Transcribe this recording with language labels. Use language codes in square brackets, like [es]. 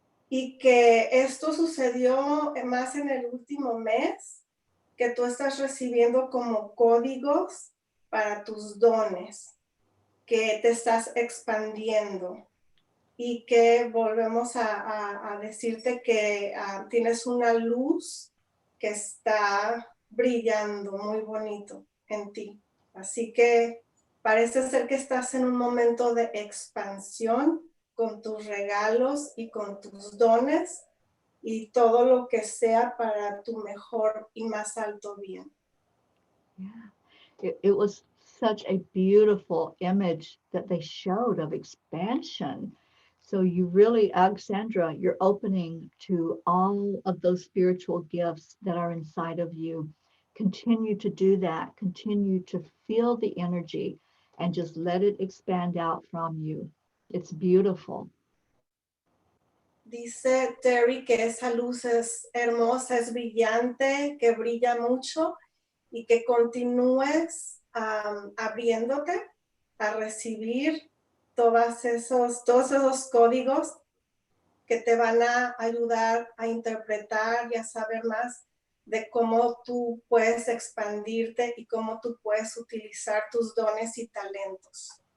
[es] y que esto sucedió más en el último mes, que tú estás recibiendo como códigos para tus dones, que te estás expandiendo y que volvemos a decirte que tienes una luz que está brillando muy bonito en ti. Así que parece ser que estás en un momento de expansión con tus regalos y con tus dones y todo lo que sea para tu mejor y más alto bien. [en] Yeah, it was such a beautiful image that they showed of expansion. So you really, Alexandra, you're opening to all of those spiritual gifts that are inside of you. Continue to do that. Continue to feel the energy and just let it expand out from you. It's beautiful. [es] Dice Teri que esa luz es hermosa, es brillante, que brilla mucho y que continúes abriéndote a recibir todos esos códigos que te van a ayudar a interpretar y a saber más de cómo tú puedes expandirte y cómo tú puedes utilizar tus dones y talentos.